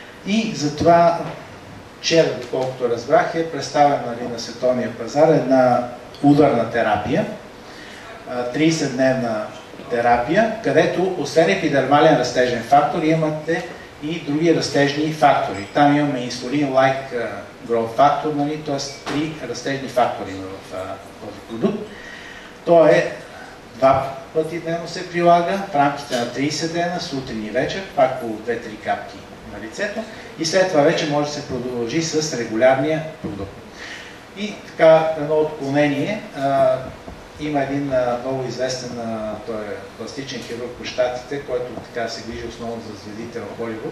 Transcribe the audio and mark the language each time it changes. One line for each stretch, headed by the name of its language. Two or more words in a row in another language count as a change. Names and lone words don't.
Bulgarian: И затова вчера, доколкото разбрах, е представена на световния пазар една ударна терапия, 30-дневна терапия, където освен епидермален растежен фактор имате и други растежни фактори. Там имаме
English: insulin-like growth factor,
Bulgarian: т.е. 3 растежни фактори в този продукт. То е 2 пъти дневно се прилага, в рамките на 30 дена, сутрин и вечер, пак по 2-3 капки на лицето, и след това вече може да се продължи с регулярния продукт. И така, едно отклонение, има един много известен той е пластичен хирург по щатите, който така се грижи основно за звездите в Холивуд.